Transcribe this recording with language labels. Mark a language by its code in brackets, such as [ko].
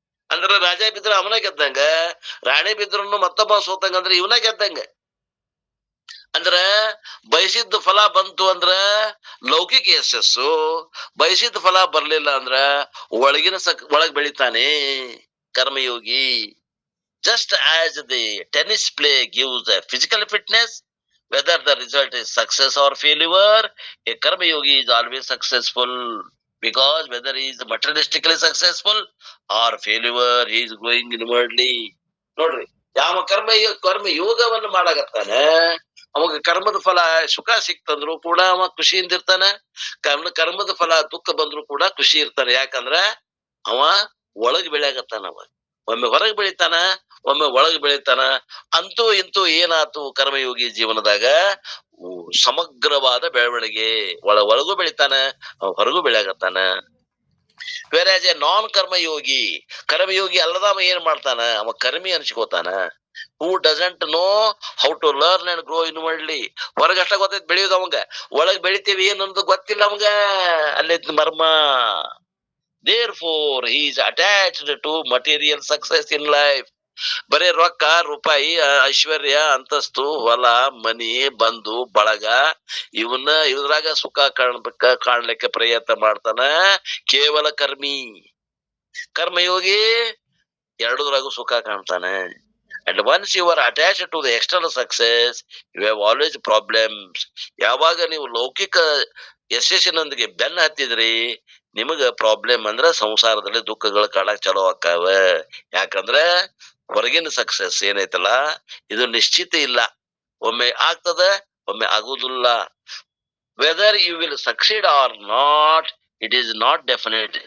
[kn] ಅಂದ್ರ ರಾಜ ಬಿದ್ರ ಅವನ ಗೆದ್ದಂಗ, ರಾಣಿ ಬಿದ್ರನು ಮತ್ತೊಬ್ಬ ಸೋತಂಗ ಅಂದ್ರೆ ಇವನ ಗೆದ್ದಂಗ. ಅಂದ್ರ ಬಯಸಿದ ಫಲ ಬಂತು ಅಂದ್ರ ಲೌಕಿಕ ಯಶಸ್ಸು, ಬಯಸಿದ ಫಲ ಬರ್ಲಿಲ್ಲ ಅಂದ್ರ ಒಳಗ್ ಬೆಳಿತಾನೆ ಕರ್ಮಯೋಗಿ. [en] Just as the tennis play gives a physical fitness, whether the result is success or failure, a karma yogi is always successful, because whether he is materialistically successful or failure, he is growing inwardly. [kn] ನೋಡ್ರಿ, ಯಾವ ಕರ್ಮ ಯೋಗವನ್ನು ಮಾಡಾಕತ್ತಾನ, ಅವಾಗ ಕರ್ಮದ ಫಲ ಸುಖ ಸಿಕ್ತಂದ್ರು ಕೂಡ ಅವ ಖುಷಿಯಿಂದ ಇರ್ತಾನ. ಕರ್ಮದ ಫಲ ದುಃಖ ಬಂದ್ರು ಕೂಡ ಖುಷಿ ಇರ್ತಾನೆ. ಯಾಕಂದ್ರ ಅವ ಒಳಗ್ ಬೆಳೆಯಾಗತ್ತಾನ. ಅವ ಒಮ್ಮೆ ಹೊರಗೆ ಬೆಳಿತಾನ, ಒಮ್ಮೆ ಒಳಗೆ ಬೆಳಿತಾನ. ಅಂತೂ ಇಂತೂ ಏನಾತು ಕರ್ಮಯೋಗಿ ಜೀವನದಾಗ ಸಮಗ್ರವಾದ ಬೆಳವಣಿಗೆ. ಒಳಗೂ ಬೆಳಿತಾನ, ಹೊರಗೂ ಬೆಳೆಯಾಗತ್ತಾನ. [en] whereas a non ಕರ್ಮಯೋಗಿ, [kn] ಕರ್ಮಯೋಗಿ ಅಲ್ಲದವ ಏನ್ ಮಾಡ್ತಾನ, ಅವ Karmi ಅನ್ಸ್ಕೋತಾನ. [en] Who doesn't know how to learn and grow inwardly. [kn] ಹೊರಗಷ್ಟ ಗೊತ್ತೈತಿ ಬೆಳೆಯೋದು ಅವಂಗ, ಒಳಗ್ ಬೆಳಿತೇವಿ ಏನನ್ನೋದು ಗೊತ್ತಿಲ್ಲ ಅವಂಗ. ಅಲ್ಲೈತಿ ಮರ್ಮ. [en] Therefore, he is attached to material success in life. [kn] ಬರೇ ರೊಕ್ಕ ರೂಪಾಯಿ ಐಶ್ವರ್ಯ ಅಂತಸ್ತು ಹೊಲ ಮನಿ ಬಂಧು ಬಳಗ ಇದ್ರಾಗ ಸುಖ ಕಾಣ್ಲಿಕ್ಕೆ ಪ್ರಯತ್ನ ಮಾಡ್ತಾನ ಕೇವಲ ಕರ್ಮಿ. ಕರ್ಮಯೋಗಿ ಎರಡೂದ್ರಾಗೂ ಸುಖ ಕಾಣ್ತಾನೆ. [en] And once you are attached to the external success, you have always problems. [kn] ಯಾವಾಗ ನೀವು ಲೌಕಿಕ ಯಶಸ್ಸಿನೊಂದಿಗೆ ಬೆನ್ನ ಹತ್ತಿದ್ರಿ, ನಿಮಗ ಪ್ರಾಬ್ಲಮ್ ಅಂದ್ರ ಸಂಸಾರದಲ್ಲಿ ದುಃಖಗಳು ಕಾಣಕ್ ಚಲೋ ಆಕ್ಕಾವ. ಯಾಕಂದ್ರ ಹೊರಗಿನ ಸಕ್ಸಸ್ ಏನೈತಲ್ಲ ಇದು ನಿಶ್ಚಿತ ಇಲ್ಲ. ಒಮ್ಮೆ ಆಗ್ತದ, ಒಮ್ಮೆ ಆಗುದಿಲ್ಲ. [en] Whether you will succeed or not, it is not definite.